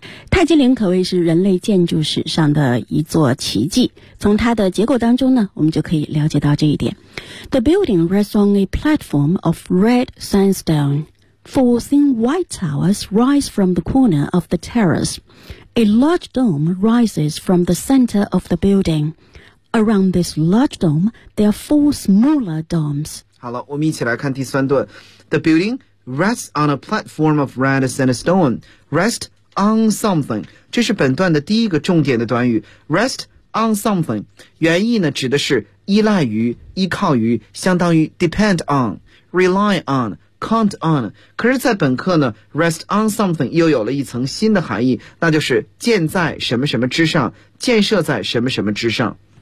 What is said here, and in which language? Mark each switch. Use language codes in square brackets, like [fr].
[zh] 泰姬陵可谓是人类建筑史上的一座奇迹，从它的结构当中呢，我们就可以了解到这一点。 [en] The building rests on a platform of red sandstone. Four thin white towers rise from the corner of the terrace. A large dome rises from the center of the building. Around this large dome, there are four smaller domes. [zh] 好了，我们一起来看第三段。 [en] The building rests on a platform of red sandstone. Rest on something. [zh] 这是本段的第一个重点的短语。 [en] Rest on something. [zh] 原意呢，指的是依赖于、依靠于，相当于 [en] depend on, rely on,count on， [zh] 可是在本课呢 [en] rest on something [zh] 又有了一层新的含义，那就是建在什么什么之上，建设在什么什么之上。